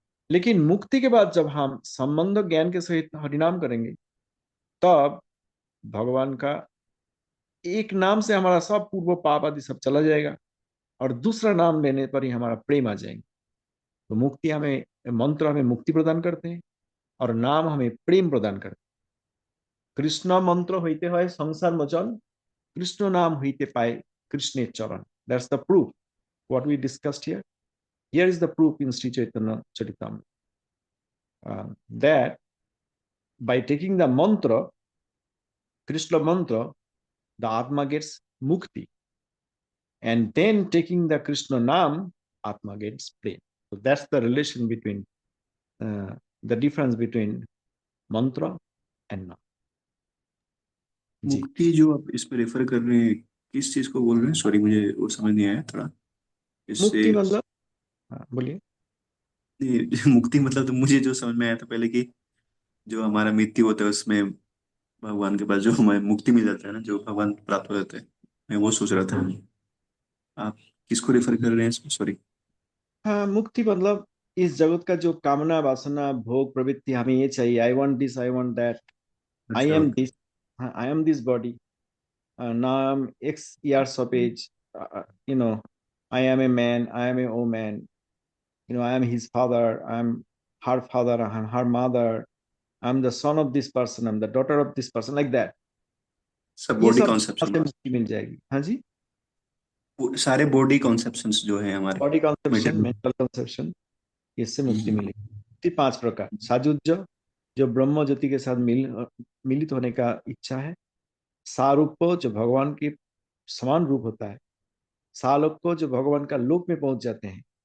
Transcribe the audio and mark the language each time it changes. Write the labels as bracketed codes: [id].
[hi] लेकिन मुक्ति के बाद जब हम संबंध ज्ञान के सहित हरिनाम करेंगे, तब भगवान का एक नाम से हमारा सब पूर्व पाप आदि सब चला जाएगा, और दूसरा नाम लेने पर ही हमारा प्रेम आ जाएंगे। तो मुक्ति हमें, मंत्र हमें मुक्ति प्रदान करते हैं, और नाम हमें प्रेम प्रदान करते हैं। कृष्ण मंत्र होते हुए संसार मोचन, कृष्ण नाम होते पाए कृष्ण चरण। [en] That's the proof what we discussed here. Here is the proof in Sri Chaitanya Charitamrita, that by taking the mantra, Krishna mantra, the Atma gets mukti, and then taking the Krishna Nam, Atma gets prem. So that's the relation between the difference between mantra and Nam. [hi] जी, मुक्ति जो आप इस पे refer कर रहे हैं, किस चीज को बोल रहे हैं? सॉरी, मुझे वो समझ नहीं आया थोड़ा इससे। मुक्ति मतलब, हाँ बोलिए। नहीं, मुक्ति मतलब तो मुझे जो समझ में आया था पहले कि जो हमारा मृत्यु होता है उसमें भगवान के पास जो हमें मुक्ति मिल जाता है ना, जो भगवान प्राप्त हो जाते हैं, मैं वो सोच रहा था। आप किसको रेफर कर रहे हैं इसमें? सॉरी। हाँ, मुक्ति मतलब इस जगत का जो कामना वासना भोग प्रवृत्ति, हमें ये चाहिए, [en] I want this, I want that, I [hi] अच्छा, [en] Am okay. This, I am this body, now I'm X years of age, you know, I am a man, I am a woman, you know, I am his father, I am her father, I am her mother, I'm the son of this person, I'm the daughter of this person, like that. [hi] सब ये body सब conception, से मुक्ति मिल जाएगी। हाँ जी, सारे body conceptions जो है हमारे body conception, mental. Mental conception, इससे मुक्ति मिलेगी। मुक्ति 5 प्रकार: साजुज्य, जो ब्रह्म ज्योति के साथ मिलित होने का इच्छा है; सारूप, जो भगवान के समान रूप होता है; सालोक, जो भगवान का लोक में पहुंच जाते हैं;